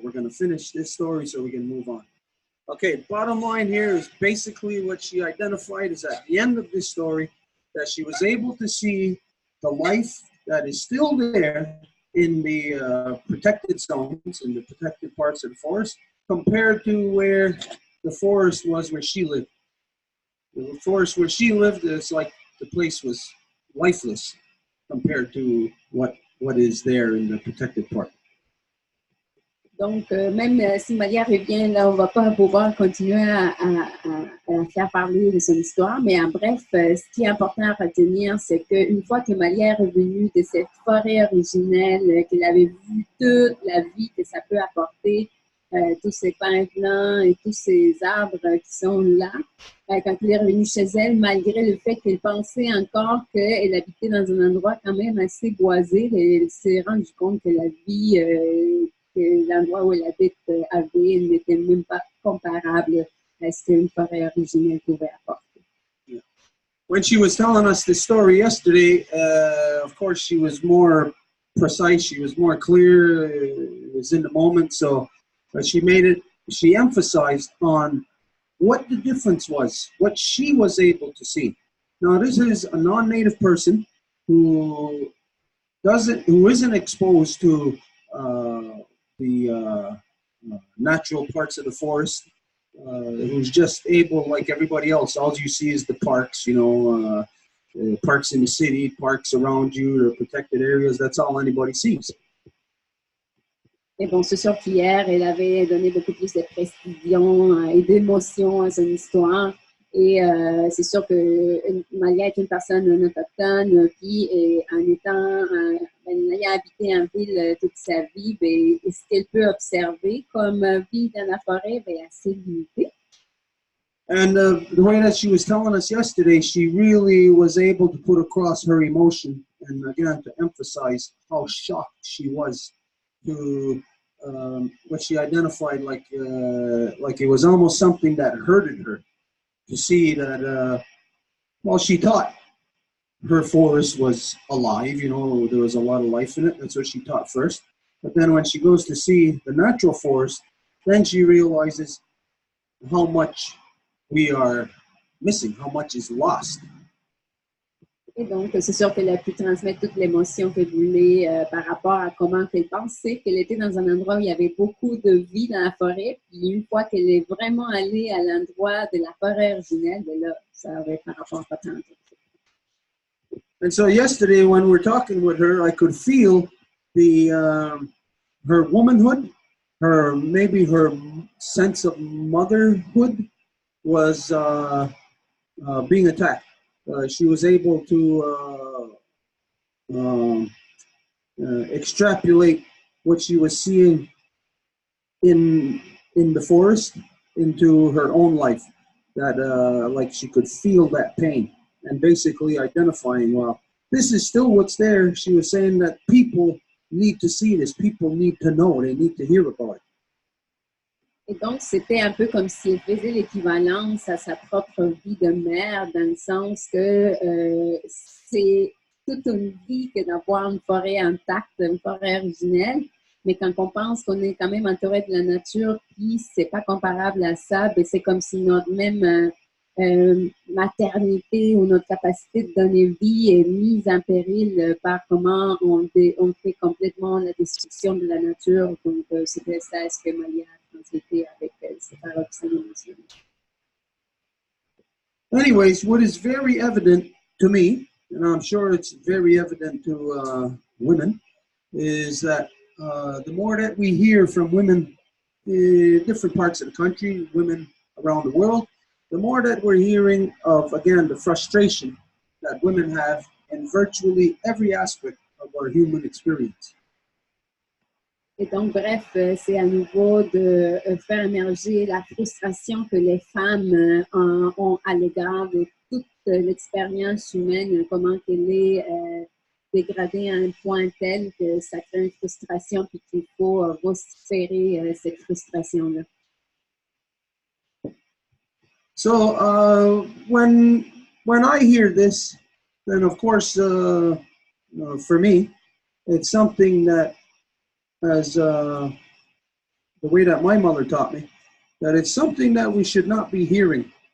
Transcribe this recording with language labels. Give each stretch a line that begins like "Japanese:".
English: We're going to finish this story so we can move on. Okay, bottom line here is basically what she identified is at the end of this story that she was able to see the life that is still there in the protected zones, in the protected parts of the forest, compared to where the forest was where she lived. The forest where she lived is like the place was lifeless compared to what is there in the protected part.
French: Donc, même si Malia revient, là, on ne va pas pouvoir continuer à faire parler de son histoire, mais en bref, ce qui est important à retenir, c'est qu'une fois que Malia est revenue de cette forêt originelle, qu'elle avait vu toute la vie que ça peut apporter, tous ces pins blancs et tous ces arbres qui sont là, quand elle est revenue chez elle, malgré le fait qu'elle pensait encore qu'elle habitait dans un endroit quand même assez boisé, elle s'est rendue compte que la vie... que l'endroit où elle habite avait n'était même pas comparable à ce qu'une forêt originelle pouvait apporter.
English: Yeah. When she was telling us the story yesterday, of course, she was more precise, she was more clear, it was in the moment, so she emphasized on what the difference was, what she was able to see. Now, this is a non-native person who isn't exposed to the natural parts of the forest, who's just able, like everybody else, all you see is the parks, you know, parks in the city, parks around you, or protected areas, that's all anybody sees.
French: Et bon, c'est sûr qu'hier, elle avait donné beaucoup plus de précision et d'émotion à son histoire. Et c'est sûr que Malia est une personne non autochtone qui, en ayant habité en ville toute sa vie, et ce qu'elle peut observer comme vie dans la forêt est assez limité.
English: And the way that she was telling us yesterday, she really was able to put across her emotion and again to emphasize how shocked she was to what she identified like it was almost something that hurted her. To see that, well, she thought her forest was alive, you know, there was a lot of life in it. That's what she thought first. But then when she goes to see the natural forest, then she realizes how much we are missing, how much is lost.
French: Et donc, c'est sûr qu'elle a pu transmettre toute l'émotion qu'elle voulait par rapport à comment elle pensait qu'elle était dans un endroit où il y avait beaucoup de vie dans la forêt. Puis une fois qu'elle est vraiment allée à l'endroit de la forêt originelle, bien là, ça avait par rapport à ça.
English: And so yesterday, when we're talking with her, I could feel her womanhood, maybe her sense of motherhood was being attacked. She was able to extrapolate what she was seeing in the forest into her own life. That like she could feel that pain and basically identifying, well, this is still what's there. She was saying that people need to see this, people need to know, they need to hear about it.
French: Et donc, c'était un peu comme si elle faisait l'équivalence à sa propre vie de mère, dans le sens que c'est toute une vie que d'avoir une forêt intacte, une forêt originelle, mais quand on pense qu'on est quand même entouré de la nature, puis c'est pas comparable à ça, ben c'est comme si notre même maternité ou notre capacité de donner vie est mise en péril par comment on fait complètement la destruction de la nature. Donc, c'était ça ce que Maria a transmis avec ses paroxysmes émotionnels.
English: Anyways, what is very evident to me, and I'm sure it's very evident to women, is that the more that we hear from women in different parts of the country, women around the world, the more that we're hearing of, again, the frustration that women have in virtually every aspect of our human experience.
French: Et donc, bref, c'est à nouveau de faire émerger la frustration que les femmes ont à l'égard de toute l'expérience humaine, comment qu'elle est dégradée à un point tel que ça crée une frustration puis qu'il faut vociférer cette frustration-là.
English: So when I hear this, then of course, for me, it's something that, as the way that my mother taught me, that it's something that we should not be hearing.